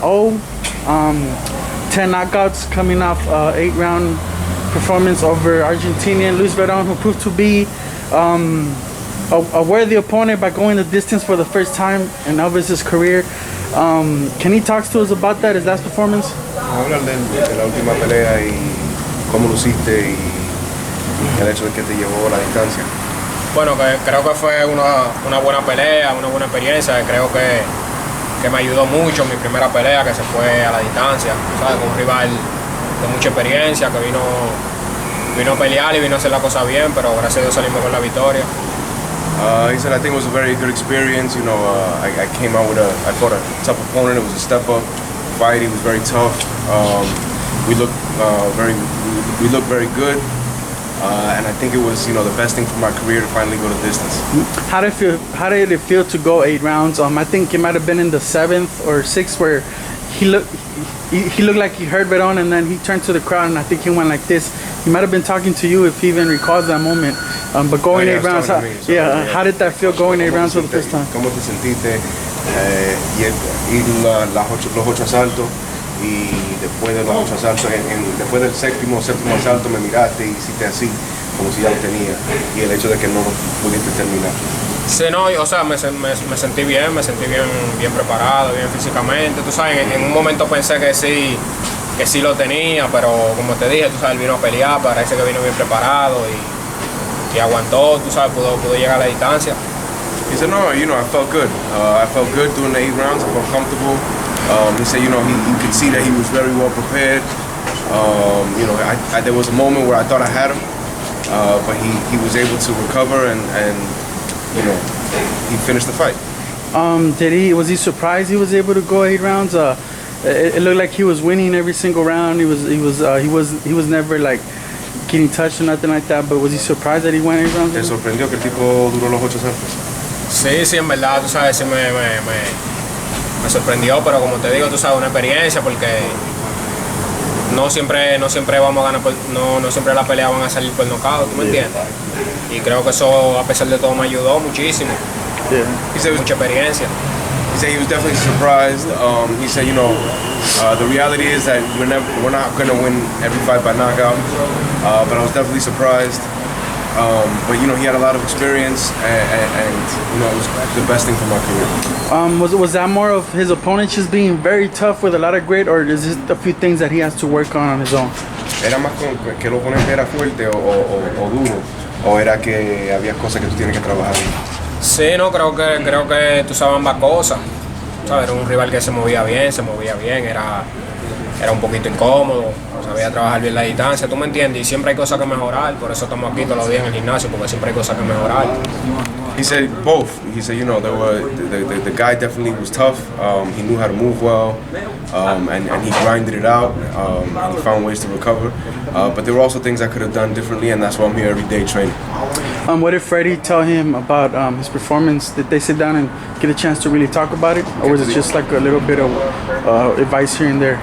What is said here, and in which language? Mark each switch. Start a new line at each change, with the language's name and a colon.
English: 10 knockouts coming off 8-round performance over Argentinian Luis Verón, who proved to be a worthy opponent by going the distance for the first time in Elvis's career. Can he talk to us about that, his last performance?
Spanish: Hablar de la última pelea y cómo luciste y el hecho de que te llevó a la distancia. Bueno, creo que fue una buena pelea, una buena experiencia. Creo que me ayudó mucho en mi primera pelea, que se fue a la distancia, ¿sabes? Con un rival de mucha experiencia que vino a pelear y vino a hacer la cosa bien, pero gracias a Dios salimos con la victoria.
English: He said, I think it was a very good experience. You know, I came out with I fought a tough opponent. It was a step up fight. He was very tough. We looked very good. And I think it was, the best thing for my career to finally go the distance. How did it feel to go 8 rounds? I think it might have been in the 7th or 6th where he looked like he heard Verón, and then he turned to the crowd and I think he went like this. He might have been talking to you if he even recalls that moment. But going 8 rounds, how did that feel going 8 rounds for the first time?
Spanish: ¿Cómo te sentiste ir los 8 asaltos? Y después de los 8 asaltos, después del séptimo asalto me miraste y hiciste así, como si ya lo tenía, y el hecho de que no pudiste terminar. Sí, no, o sea, me sentí bien preparado, bien físicamente. Tú sabes, en un momento pensé que sí lo tenía, pero como te dije, tú sabes, él vino a pelear, parece que vino bien preparado y aguantó, tú sabes, pudo llegar a la distancia.
English: He said, no, I felt good. I felt good doing the 8 rounds, I felt comfortable. He said, you could see that he was very well prepared. There was a moment where I thought I had him, but he was able to recover and he finished the fight. Was he surprised he was able to go 8 rounds? It looked like he was winning every single round. He was never like getting touched or nothing like that. But was he surprised that he went 8 rounds?
Spanish: ¿Te sorprendió que el tipo duró los 8 asaltos? Sí, en verdad, tú sabes, sí me sorprendió, pero como te digo, tú sabes, una experiencia, porque no siempre vamos a ganar, no siempre las peleas van a salir por nocaut, ¿tú me entiendes? Y creo que eso, a pesar de todo, me ayudó muchísimo. Mucha experiencia.
English: He said he was definitely surprised. He said, the reality is that we're not going to win every fight by knockout, but I was definitely surprised. But he had a lot of experience, and it was the best thing for my career. Was that more of his opponent just being very tough with a lot of grit, or is it a few things that he has to work on his own?
Spanish: ¿Era más que el oponente era fuerte o duro, o era que había cosas que tú tienes que trabajar? Sí, no, creo que tú sabes ambas cosas. ¿Sabes? Era un rival que se movía bien, era un poquito incómodo, sabía trabajar bien la distancia, ¿tú me entiendes? Y siempre hay cosas que mejorar, por eso estamos aquí todos los días en el gimnasio, porque siempre hay cosas que mejorar.
English: He said both. He said, the guy definitely was tough. He knew how to move well, and he grinded it out, and he found ways to recover. But there were also things I could have done differently, and that's why I'm here every day training. What did Freddie tell him about his performance? Did they sit down and get a chance to really talk about it, or was it just like a little bit of advice here and there?